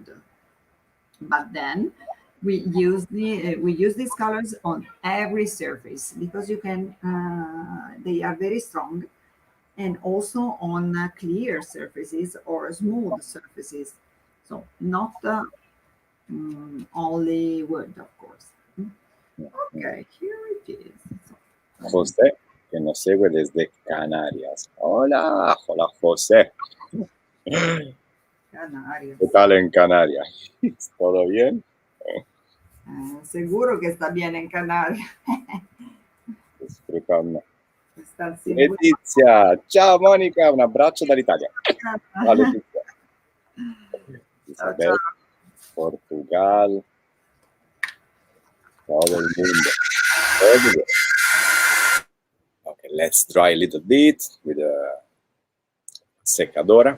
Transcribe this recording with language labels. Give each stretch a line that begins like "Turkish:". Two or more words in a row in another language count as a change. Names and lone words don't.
English: But then we use these colors on every surface because you can. They are very strong, and also on clear surfaces or smooth surfaces. So not only wood, of course. Okay, here it is.
Spanish: José, que nos segue desde Canarias. Hola, hola José. Canarias. ¿Qué tal en Canarias? ¿Todo bien? Seguro que está bien en Canarias. Disfrutando.
Italian: Sta Letizia, ciao Monica, un abbraccio dall'Italia. Ciao Letizia.
Spanish: Isabel, Portugal, todo el mundo.
English: Everywhere. Okay, let's dry a little bit with a secadora.